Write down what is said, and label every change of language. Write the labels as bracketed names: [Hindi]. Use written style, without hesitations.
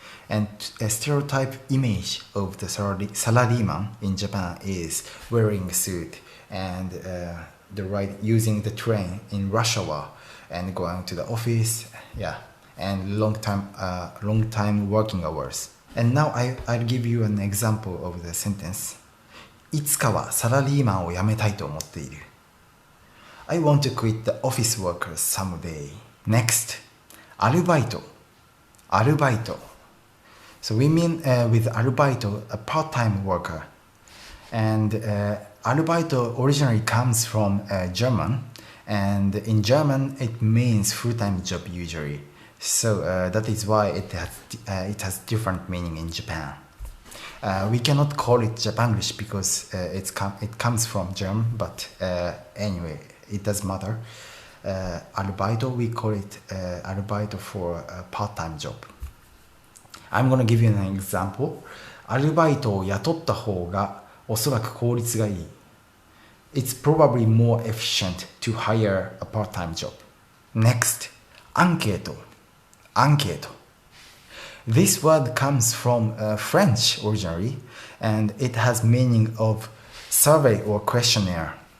[English] And a stereotype image of the salaryman in Japan is wearing a suit and using the train in rush hour and going to the office, and long time working hours. And now I'll give you an example of the sentence. [Japanese] いつかはサラリーマンを辞めたいと思っている。 [English] I want to quit the office workers someday. [Japanese] Next, アルバイト。アルバイト。 [English] So we mean with アルバイト a part-time worker. And アルバイト originally comes from German. And in German it means full-time job usually. So that is why it has different meaning in Japan. We cannot call it Japanglish because it comes from German, but anyway, it doesn't matter. Arubaito, we call it arubaito for a part-time job. I'm gonna give you an example. [Japanese] アルバイトを雇った方がおそらく効率がいい。 [English] It's probably more efficient to hire a part-time job. [Japanese] Next, アンケート。アンケート。 [English] This word comes from French originally, and it has meaning of survey or questionnaire.